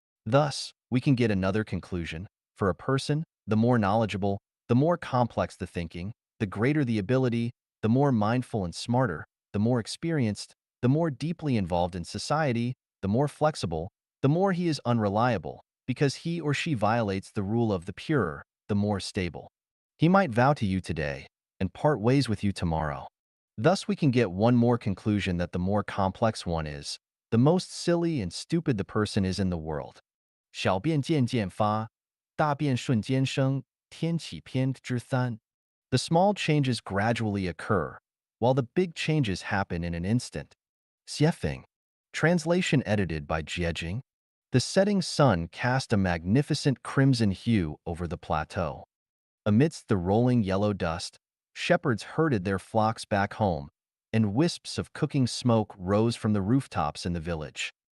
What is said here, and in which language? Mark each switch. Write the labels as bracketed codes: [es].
[en] Thus, we can get another conclusion. For a person, the more knowledgeable, the more complex the thinking, the greater the ability, the more mindful and smarter, the more experienced, the more deeply involved in society, the more flexible, the more he is unreliable, because he or she violates the rule of the purer, the more stable. He might vow to you today and part ways with you tomorrow. Thus we can get one more conclusion that the more complex one is, the most silly and stupid the person is in the world. [zh] 小便渐渐发，大便瞬间生，天启篇之三. [en] The small changes gradually occur, while the big changes happen in an instant. Xiefeng. Translation edited by Jiejing. The setting sun cast a magnificent crimson hue over the plateau. Amidst the rolling yellow dust, shepherds herded their flocks back home, and wisps of cooking smoke rose from the rooftops in the village.